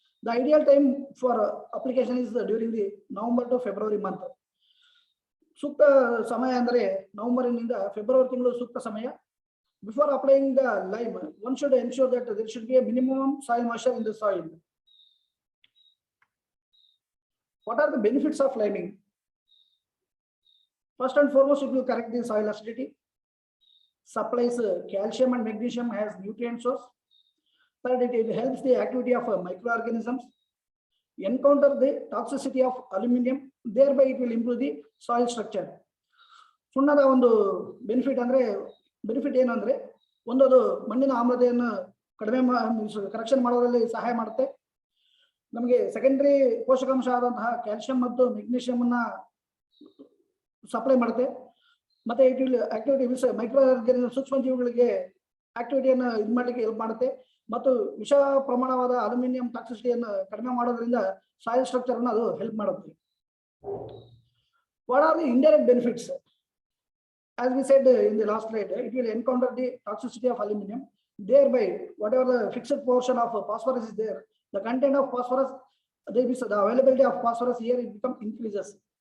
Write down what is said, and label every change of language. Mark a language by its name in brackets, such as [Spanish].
[English] The ideal time for application is during the November to February month. [Kannada] ಸೂಕ್ತ ಸಮಯ ಅಂದರೆ ನವೆಂಬರ್ನಿಂದ February ತಿಂಗಳು ಸೂಕ್ತ ಸಮಯ. [English] Before applying the lime, one should ensure that there should be a minimum soil moisture in the soil. What are the benefits of liming? First and foremost, it will correct the soil acidity, supplies calcium and magnesium as nutrient source. Third, it helps the activity of microorganisms, encounter the toxicity of aluminum, thereby it will improve the soil structure. [Kannada] ಸುಣ್ಣದ ಒಂದು benefit ಏನು ಅಂದ್ರೆ, ಒಂದದು ಮಣ್ಣಿನ ಆಮ್ಲತೆಯನ್ನು correction ಮಾಡೋದ್ರಲ್ಲಿ ಸಹಾಯ ಮಾಡುತ್ತೆ. ನಮಗೆ secondary ಪೋಷಕಾಂಶ ಆದಂತಹ ಕ್ಯಾಲ್ಸಿಯಂ ಮತ್ತು ಮೆಗ್ನೀಷಿಯಂ ಅನ್ನ ಸಪ್ಲೈ ಮಾಡುತ್ತೆ. ಮತ್ತೆ [English] it will activity [Kannada] micro organism ಸೂಕ್ಷ್ಮ ಜೀವಿಗಳಿಗೆ ಆಕ್ಟಿವಿಟಿಯನ್ನು ಇದು ಮಾಡಲಿಕ್ಕೆ ಹೆಲ್ಪ್ ಮಾಡುತ್ತೆ. ಮತ್ತು ವಿಷ ಪ್ರಮಾಣವಾದ ಅಲ್ಯೂಮಿನಿಯಂ ಟಾಕ್ಸಿಸಿಟಿಯನ್ನು ಕಡಿಮೆ ಮಾಡೋದ್ರಿಂದ ಸಾಯಿಲ್ ಸ್ಟ್ರಕ್ಚರ್ ಅನ್ನು ಅದು ಹೆಲ್ಪ್ ಮಾಡುತ್ತೆ. [English] What are the indirect benefits? As we said in the last slide, it will encounter the toxicity of aluminum. Thereby, whatever the fixed portion of phosphorus is there, the content of phosphorus, the availability of phosphorus here it increases.